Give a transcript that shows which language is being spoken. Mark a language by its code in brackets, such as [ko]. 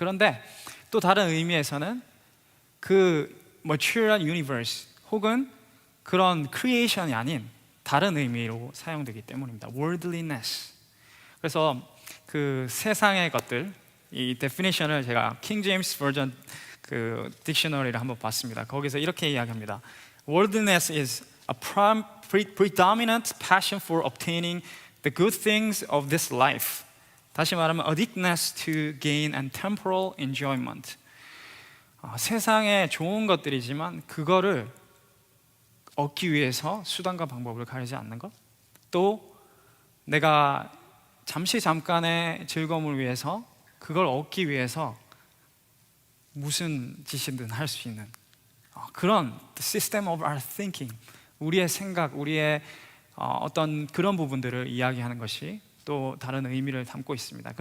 [ko] 그런데 또 다른 의미에서는 그 material universe 혹은 그런 creation이 아닌 다른 의미로 사용되기 때문입니다. [en] worldliness. [ko] 그래서 그 세상의 것들, 이 definition을 제가 킹 제임스 버전 그 딕셔너리를 한번 봤습니다. 거기서 이렇게 이야기합니다. [en] Worldliness is a predominant passion for obtaining the good things of this life. [ko] 다시 말하면 [en] addictedness to gain and temporal enjoyment. [ko] 세상에 좋은 것들이지만 그거를 얻기 위해서 수단과 방법을 가리지 않는 것, 또 내가 잠깐의 즐거움을 위해서 그걸 얻기 위해서 무슨 짓이든 할 수 있는 그런 [en] the system of our thinking, [ko] 우리의 생각, 우리의 어떤 그런 부분들을 이야기하는 것이 또 다른 의미를 담고 있습니다.